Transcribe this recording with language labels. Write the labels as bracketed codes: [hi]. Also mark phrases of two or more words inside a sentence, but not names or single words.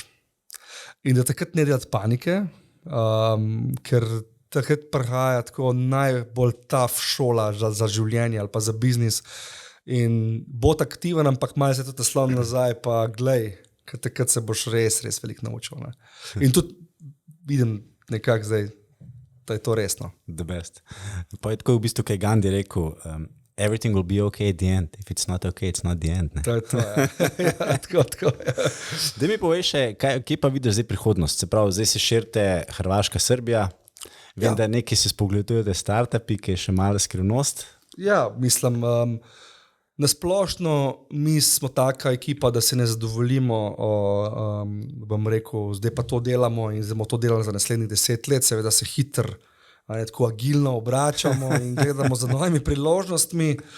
[sl] In da takrat ne delati panike, ker takrat prihaja tako najbolj tough šola za življenje ali pa za biznis in bod aktiven, ampak malo se tudi naslon nazaj, pa glej, ker takrat se boš res veliko naučil. Ne. In tudi vidim nekako zdaj, da je to resno. [en] The best. [sl] Pa je tako v bistvu, kaj Gandhi rekel, [en] everything will be okay at the end. If it's not okay, it's not the end. [sl] Ne? To je to, ja. Tako. Daj mi povej še, kje pa vidiš zdaj prihodnost? Se pravi, zdaj se širite Hrvaška, Srbija. Vem, da nekaj se spogledujete startupi, ki je še malo skrivnost. Ja, mislim, nasplošno mi smo taka ekipa, da se ne zadovoljimo, bom rekel, zdaj pa to delamo in zdaj bomo to delali za naslednjih 10 let, seveda se hitro, tako agilno obračamo in gledamo za novimi priložnostmi.